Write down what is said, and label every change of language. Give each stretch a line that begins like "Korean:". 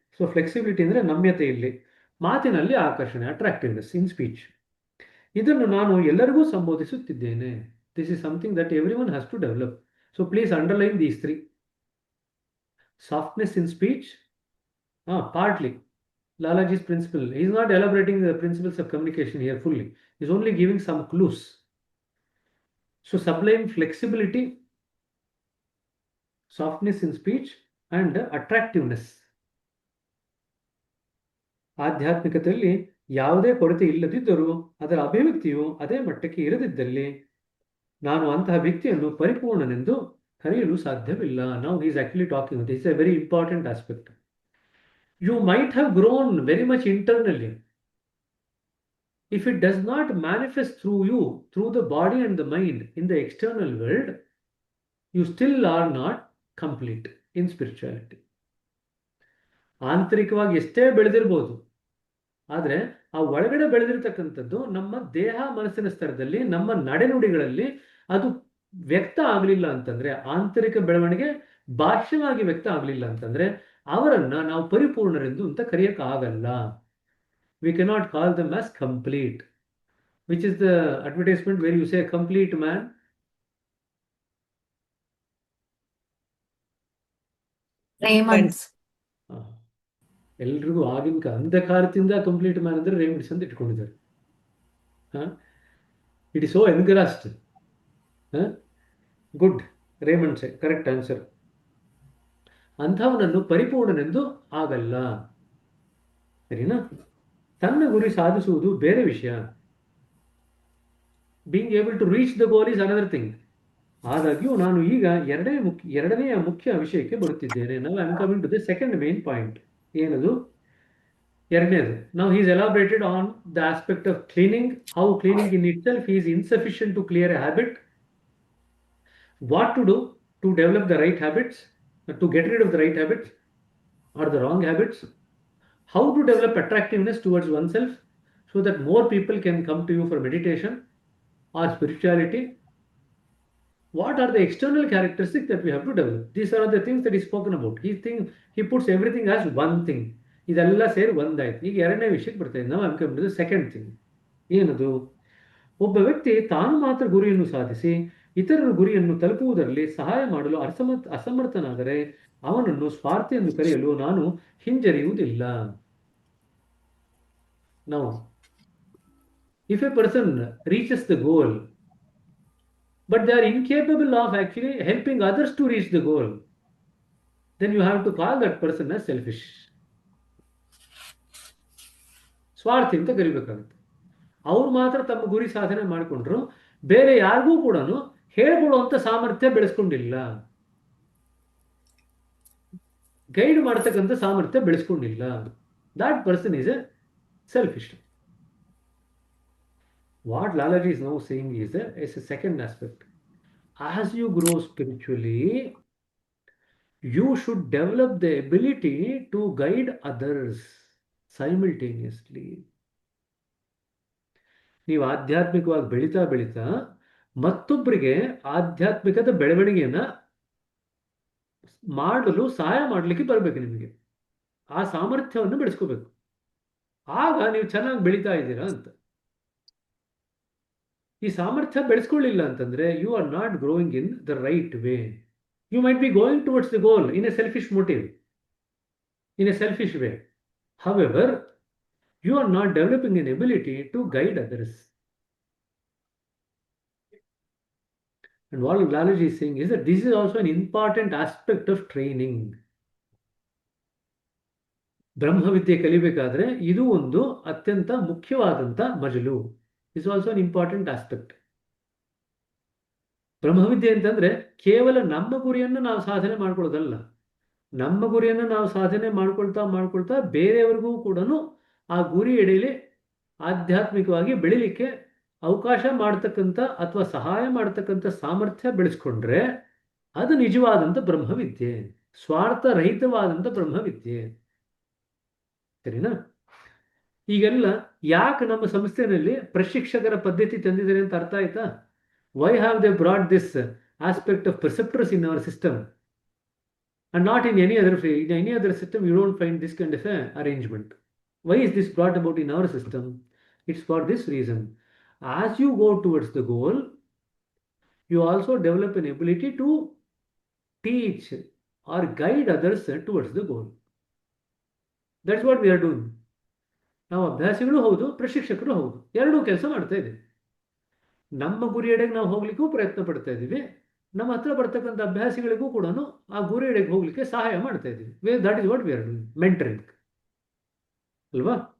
Kannada: So flexibility ಅಂದರೆ ನಮ್ಯತೆ. ಇಲ್ಲಿ ಮಾತಿನಲ್ಲಿ ಆಕರ್ಷಣೆ,
English: Attractiveness in speech.
Kannada: ಇದನ್ನು ನಾನು ಎಲ್ಲರಿಗೂ ಸಂಬೋಧಿಸುತ್ತಿದ್ದೇನೆ.
English: This is something that every one has to develop. So please underline these three. Softness in speech, partly Lalaji's principle. He is not elaborating the principles of communication here fully. He is only giving some clues. So sublime flexibility, softness in speech and attractiveness.
Kannada: ಆಧ್ಯಾತ್ಮಿಕತೆಯಲ್ಲಿ ಯಾವುದೇ ಕೊರತೆ ಇಲ್ಲದಿದ್ದರೂ ಅದರ ಅಭಿವ್ಯಕ್ತಿಯು ಅದೇ ಮಟ್ಟಕ್ಕೆ ಇರದಿದ್ದಲ್ಲಿ ನಾನು ಅಂತಹ ವ್ಯಕ್ತಿಯನ್ನು ಪರಿಪೂರ್ಣನೆಂದು ಕರೆಯಲು ಸಾಧ್ಯವಿಲ್ಲ.
English: Now he is actually talking. This is a very important aspect. You might have grown very much internally. If it does not manifest through you, through the body and the mind in the external world, you still are not complete in spirituality.
Kannada: ಆಂತರಿಕವಾಗಿ ಎಷ್ಟೇ ಬೆಳೆದಿರ್ಬೋದು, ಆದರೆ ಆ ಒಳಗಡೆ ಬೆಳೆದಿರ್ತಕ್ಕಂಥದ್ದು ನಮ್ಮ ದೇಹ ಮನಸ್ಸಿನ ಸ್ತರದಲ್ಲಿ, ನಮ್ಮ ನಡೆನುಡಿಗಳಲ್ಲಿ ಅದು ವ್ಯಕ್ತ ಆಗಲಿಲ್ಲ ಅಂತಂದ್ರೆ, ಆಂತರಿಕ ಬೆಳವಣಿಗೆ ಬಾಹ್ಯವಾಗಿ ವ್ಯಕ್ತ ಆಗಲಿಲ್ಲ ಅಂತಂದ್ರೆ ಅವರನ್ನ ನಾವು ಪರಿಪೂರ್ಣರೆಂದು ಅಂತ ಕರೆಯಕ್ಕಾಗಲ್ಲ.
English: We cannot call them as complete, which is the advertisement where you say complete man. Raymonds.
Kannada: ಎಲ್ರಿಗೂ ಆಗಿನ ಅಂಧಕಾರದಿಂದ ಕಂಪ್ಲೀಟ್ ಮ್ಯಾನ್ ಅಂದ್ರೆ ರೇಮಂಡ್ಸ್ ಅಂತ ಇಟ್ಕೊಂಡಿದ್ದಾರೆ.
English: It is so engrossed. Good, Raymonds correct answer.
Kannada: ಅಂಥವನನ್ನು ಪರಿಪೂರ್ಣನೆಂದು ಆಗಲ್ಲ. ಸರಿನಾ? ತನ್ನ ಗುರಿ ಸಾಧಿಸುವುದು ಬೇರೆ ವಿಷಯ.
English: Being able to reach the goal is another thing.
Kannada: ಆದಾಗ್ಯೂ ನಾನು ಈಗ ಎರಡನೆಯ ಮುಖ್ಯ ವಿಷಯಕ್ಕೆ ಬರುತ್ತಿದ್ದೇನೆ.
English: ನಾವು I am coming to the second main point.
Kannada: ಏನದು? ಎರಡನೇದು.
English: ನಾವು is elaborated on the aspect of cleaning, how cleaning in itself is insufficient to clear a habit, what to do to develop the right habits, to get rid of the right habits or the wrong habits, how to develop attractiveness towards oneself so that more people can come to you for meditation or spirituality. What are the external characteristics that we have to develop? These are the things that is spoken about. He puts everything as one thing.
Kannada: ಇದೆಲ್ಲ ಸೇರಿ ಒಂದಾಯ್ತು. ಈಗ ಎರಡನೇ ವಿಷಯಕ್ಕೆ ಬರ್ತಾ ಇದ್ದೀವಿ. ನಾವು ಅನ್ಕೊಂಡ್ಬಿಟ್ಟಿದ್ದು second thing. ಏನದು? ಒಬ್ಬ ವ್ಯಕ್ತಿ ತಾನು ಮಾತ್ರ ಗುರಿಯನ್ನು ಸಾಧಿಸಿ ಇತರರ ಗುರಿಯನ್ನು ತಲುಪುವುದರಲ್ಲಿ ಸಹಾಯ ಮಾಡಲು ಅಸಮರ್ಥನಾದರೆ ಅವನನ್ನು ಸ್ವಾರ್ಥಿ ಎಂದು ಕರೆಯಲು ನಾನು ಹಿಂಜರಿಯುವುದಿಲ್ಲ.
English: Now, if a person reaches the goal, but they are incapable of actually helping others to reach the goal, then you have to call that person as selfish.
Kannada: ಸ್ವಾರ್ಥಿ ಅಂತ ಕರಿಬೇಕಾಗುತ್ತೆ. ಅವ್ರು ಮಾತ್ರ ತಮ್ಮ ಗುರಿ ಸಾಧನೆ ಮಾಡಿಕೊಂಡ್ರು, ಬೇರೆ ಯಾರಿಗೂ ಕೂಡ ಹೇಳ್ಕೊಡುವಂಥ ಸಾಮರ್ಥ್ಯ ಬೆಳೆಸ್ಕೊಂಡಿಲ್ಲ, ಗೈಡ್ ಮಾಡ್ತಕ್ಕಂಥ ಸಾಮರ್ಥ್ಯ ಬೆಳೆಸ್ಕೊಂಡಿಲ್ಲ.
English: that person is a selfish. What Lalaji is now saying is a second aspect. As you grow spiritually, you should develop the ability to guide others simultaneously.
Kannada: ನೀವು ಆಧ್ಯಾತ್ಮಿಕವಾಗಿ ಬೆಳೀತಾ ಬೆಳೀತಾ ಮತ್ತೊಬ್ಬರಿಗೆ ಆಧ್ಯಾತ್ಮಿಕದ ಬೆಳವಣಿಗೆಯನ್ನ ಮಾಡಲು ಸಹಾಯ ಮಾಡಲಿಕ್ಕೆ ಬರಬೇಕು. ನಿಮಗೆ ಆ ಸಾಮರ್ಥ್ಯವನ್ನು ಬೆಳೆಸ್ಕೋಬೇಕು. ಆಗ ನೀವು ಚೆನ್ನಾಗಿ ಬೆಳೀತಾ ಇದ್ದೀರಾ ಅಂತ. ಈ ಸಾಮರ್ಥ್ಯ ಬೆಳೆಸ್ಕೊಳ್ಳಿಲ್ಲ ಅಂತಂದ್ರೆ
English: You are not growing in the right way. You might be going towards the goal in a selfish motive, in a selfish way. However, you are not developing an ability to guide others. And what Lalaji is saying is that this is also an important aspect of training.
Kannada: ಬ್ರಹ್ಮವಿದ್ಯೆ ಕಲಿಬೇಕಾದ್ರೆ ಇದು ಒಂದು ಅತ್ಯಂತ ಮುಖ್ಯವಾದಂಥ ಮಜಲು.
English: Is also an important aspect.
Kannada: ಬ್ರಹ್ಮವಿದ್ಯೆ ಅಂತಂದ್ರೆ ಕೇವಲ ನಮ್ಮ ಗುರಿಯನ್ನು ನಾವು ಸಾಧನೆ ಮಾಡ್ಕೊಳ್ಳೋದಲ್ಲ. ನಮ್ಮ ಗುರಿಯನ್ನು ನಾವು ಸಾಧನೆ ಮಾಡ್ಕೊಳ್ತಾ ಬೇರೆಯವ್ರಿಗೂ ಕೂಡ ಆ ಗುರಿ ಎಡೆಯಲ್ಲಿ ಆಧ್ಯಾತ್ಮಿಕವಾಗಿ ಬೆಳಿಲಿಕ್ಕೆ ಅವಕಾಶ ಮಾಡ್ತಕ್ಕಂಥ ಅಥವಾ ಸಹಾಯ ಮಾಡ್ತಕ್ಕಂಥ ಸಾಮರ್ಥ್ಯ ಬೆಳೆಸ್ಕೊಂಡ್ರೆ ಅದು ನಿಜವಾದಂಥ ಬ್ರಹ್ಮವಿದ್ಯೆ, ಸ್ವಾರ್ಥರಹಿತವಾದಂಥ ಬ್ರಹ್ಮವಿದ್ಯೆ. ಸರಿನಾ? ಈಗೆಲ್ಲ ಯಾಕೆ ನಮ್ಮ ಸಂಸ್ಥೆಯಲ್ಲಿ ಪ್ರಶಿಕ್ಷಕರ ಪದ್ಧತಿ ತಂದಿದ್ದಾರೆ ಅಂತ ಅರ್ಥ ಆಯ್ತಾ?
English: Why have they brought this aspect of preceptors in our system and not in any other system you don't find this kind of a arrangement. Why is this brought about in our system? It's for this reason. As you go towards the goal, you also develop an ability to teach or guide others towards the goal. That's what we are doing.
Kannada: ನಾವು ಅಭ್ಯಾಸಿಗಳು ಹೌದು, ಪ್ರಶಿಕ್ಷಕರು ಹೌದು, ಎರಡೂ ಕೆಲಸ ಮಾಡ್ತಾ ಇದ್ದೀವಿ. ನಮ್ಮ ಗುರಿಯೆಡೆಗೆ ನಾವು ಹೋಗ್ಲಿಕ್ಕೂ ಪ್ರಯತ್ನ ಪಡ್ತಾ ಇದ್ದೀವಿ, ನಮ್ಮ ಹತ್ರ ಬರ್ತಕ್ಕಂಥ ಅಭ್ಯಾಸಿಗಳಿಗೂ ಕೂಡ ಆ ಗುರಿಯೆಡೆಗೆ ಹೋಗ್ಲಿಕ್ಕೆ ಸಹಾಯ ಮಾಡ್ತಾ ಇದ್ದೀವಿ.
English: That is what we are doing, mentoring ಅಲ್ವಾ?